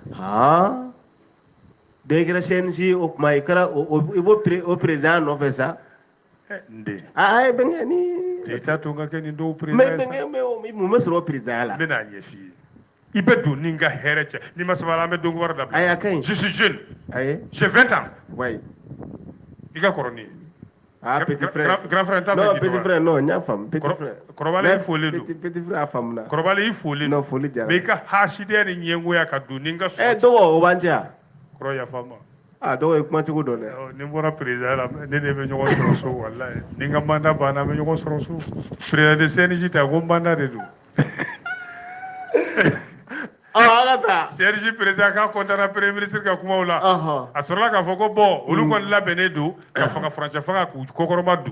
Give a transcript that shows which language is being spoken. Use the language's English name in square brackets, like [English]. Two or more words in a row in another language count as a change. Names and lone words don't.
[Bambara] dɔ kɛra CNG o kuma i kɛra i b'o président nɔfɛ sa n den bɛnkɛ ni t'a to n ka kɛ nin dɔw président mais mun bɛ sɔrɔ o président la n bɛna ɲɛ f'i ye i bɛ don ni n ka hɛrɛ cɛ n'i ma sabali an bɛ don wɛrɛ dabila ayi a ka ɲi [French] je suis jeune j'ai 20 ans [Bambara] i ka kɔrɔ ni ye [French] petit frère grand frère [Bambara] t'a fɛ [French] non petit frère non [Bambara] n y'a faamu [French] petit frère [Bambara] kɔrɔbalen i folen don [French] petit frère [Bambara] a faamuna kɔrɔbalen i folen don non foli diyara mais i ka hasidenya ni ɲɛngoya ka don ni n ka sɔrɔ dɔgɔ o b'an cɛ yan kɔrɔ yafa ma dɔgɔ ye kuma cogo dɔn dɛ ni n bɔra président la ne de bɛ ɲɔgɔn sɔrɔ so walayi ni n ka mandat banna an bɛ ɲɔgɔn sɔrɔ so président de CNJ ta ko mandat de don Serge président ka kontana [French] premier ministre [Bambara] ka kuma wala a sɔrɔla k'a fɔ ko bon olu kɔni labɛnnen don ka fanga furancɛ fanga k'u kokɔrɔma dun